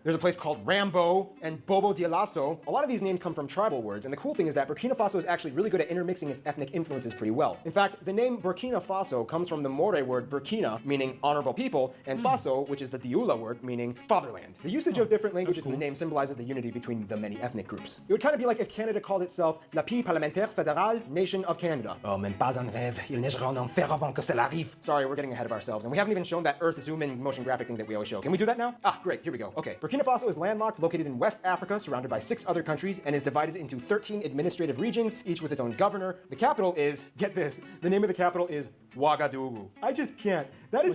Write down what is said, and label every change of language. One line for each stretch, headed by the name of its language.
English: There's a place called Rambo and Bobo Dioulasso. A lot of these names come from tribal words, and the cool thing is that Burkina Faso is actually really good at intermixing its ethnic influences pretty well. In fact, the name Burkina Faso comes from the Moore word Burkina, meaning honorable people, and Faso, which is the Dioula word, meaning fatherland. The usage of different languages in the name symbolizes the unity between the many ethnic groups. It would kind of be like if Canada called itself
French: La Pays Parlementaire Fédéral
English: Nation of Canada.
French: Oh, même pas un rêve, il neigera en enfer avant que cela arrive.
English: Sorry, we're getting ahead of ourselves, and we haven't even shown that Earth zoom in motion graphic thing that we always show. Can we do that now? Ah, great, here we go. Okay, Burkina Faso is landlocked, located in West Africa, surrounded by 6 other countries, and is divided into 13 administrative regions, each with its own governor. The capital is, get this, the name of the capital is Ouagadougou. I just can't. That is